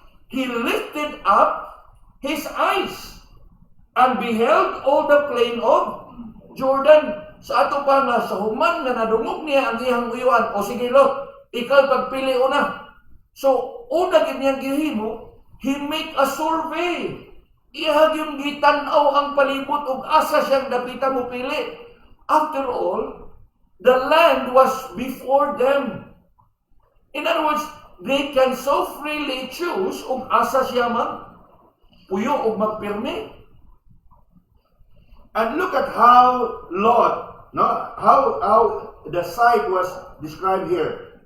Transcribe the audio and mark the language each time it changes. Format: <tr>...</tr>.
<en>He lifted up his eyes and beheld all the plain of Jordan.</en> <ceb>Sa ato pa nga, sa human nga nadungog niya ang iyang uyuan. O sige Lot, ikaw pagpili una. So, una ganyang gihimo,</ceb> <en>he make a survey.</en> <ceb>Iyag yung gitanaw ang palibot ug asa siyang dapita mo pili.</ceb> <en>After all, the land was before them. In other words, they can so freely choose</en> <ceb>ug asa siya puyo ug magpirmi.</ceb> <en>And look at how Lot, how the site was described here.</en>